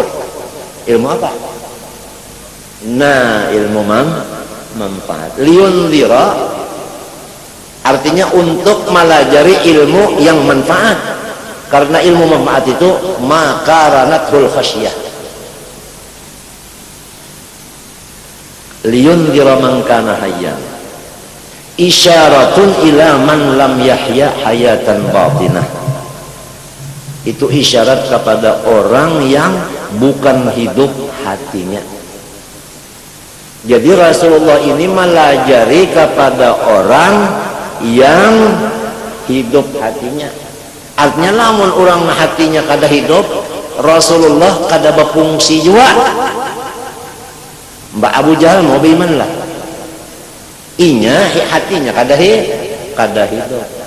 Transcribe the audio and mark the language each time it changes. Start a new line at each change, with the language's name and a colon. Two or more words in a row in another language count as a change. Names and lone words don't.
Banjar: Ilmu apa? Nah, ilmu manfaat. Liyunzira artinya untuk melajari ilmu yang manfaat, karena ilmu manfaat itu
Arabic: مقارنة الخشية. لينذر من كان حيا إشارة إلى من لم يحي حياة باطنة.
Banjar: Itu isyarat kepada orang yang bukan hidup hatinya. Jadi Rasulullah ini melajari kepada orang yang hidup hatinya. Artinya lamun orang hatinya kada hidup, Rasulullah kada berfungsi juga. Mbak Abu Jahal mau beriman lah, inya hatinya kada hidup.